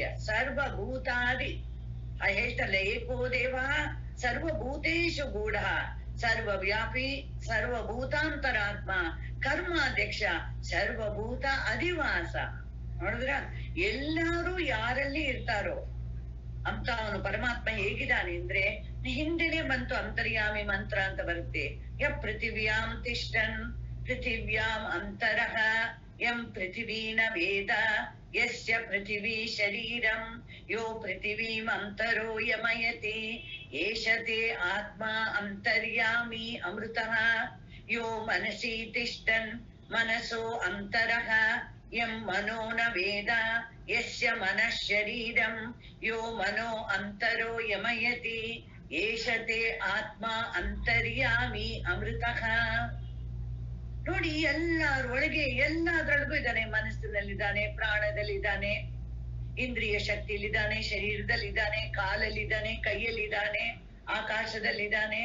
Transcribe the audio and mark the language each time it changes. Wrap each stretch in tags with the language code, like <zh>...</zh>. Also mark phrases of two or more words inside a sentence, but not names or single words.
<kn>ಸರ್ವಭೂತಾದಿ ಹೇಳ್ತಲ್ಲ,</kn> <sa>ಏಕೋ ದೇವ ಸರ್ವಭೂತೇಶು ಗೂಢ ಸರ್ವವ್ಯಾಪಿ ಸರ್ವಭೂತಾಂತರಾತ್ಮ ಕರ್ಮಾಧ್ಯಕ್ಷ ಸರ್ವಭೂತ ಅಧಿವಾಸ.</sa> <kn>ನೋಡಿದ್ರ, ಎಲ್ಲರೂ ಯಾರಲ್ಲಿ ಇರ್ತಾರೋ ಅಂತ ಅವನು ಪರಮಾತ್ಮ ಹೇಗಿದ್ದಾನೆ ಅಂದ್ರೆ, ಹಿಂದೆನೆ ಬಂತು ಅಂತರ್ಯಾಮಿ ಮಂತ್ರ ಅಂತ ಬರುತ್ತೆ.</kn> <sa>ಯ ಪೃಥಿವ್ಯಾಂ ತಿಷ್ಟನ್ ಪೃಥಿವ್ಯಾಂ ಅಂತರಃ ಯಂ ಪೃಥಿವೀನ ವೇದ ಯಸ್ಯ ಪೃಥಿವೀ ಶರೀರಂ ಯೋ ಪೃಥಿವೀಂ ಅಂತರೋ ಯಮಯತಿ ಏಷತೆ ಆತ್ಮ ಅಂತರ್ಯಾಮಿ ಅಮೃತಃ ಯೋ ಮನಸಿ ತಿಷ್ಟನ್ ಮನಸೋ ಅಂತರಃ ಯಂ ಮನೋ ನ ವೇದ ಯಸ್ಯ ಮನಃ ಶರೀರಂ ಯೋ ಮನೋ ಅಂತರೋ ಯಮಯತಿ ಏಷತೆ ಆತ್ಮ ಅಂತರ್ಯಾಮಿ ಅಮೃತಃ.</sa> <kn>ನೋಡಿ, ಎಲ್ಲರೊಳಗೆ ಎಲ್ಲದ್ರೊಳಗೂ ಇದ್ದಾನೆ. ಮನಸ್ಸಿನಲ್ಲಿದ್ದಾನೆ, ಪ್ರಾಣದಲ್ಲಿದ್ದಾನೆ, ಇಂದ್ರಿಯ ಶಕ್ತಿಯಲ್ಲಿದ್ದಾನೆ, ಶರೀರದಲ್ಲಿದ್ದಾನೆ, ಕಾಲಲ್ಲಿದ್ದಾನೆ, ಕೈಯಲ್ಲಿದ್ದಾನೆ, ಆಕಾಶದಲ್ಲಿದ್ದಾನೆ.</kn>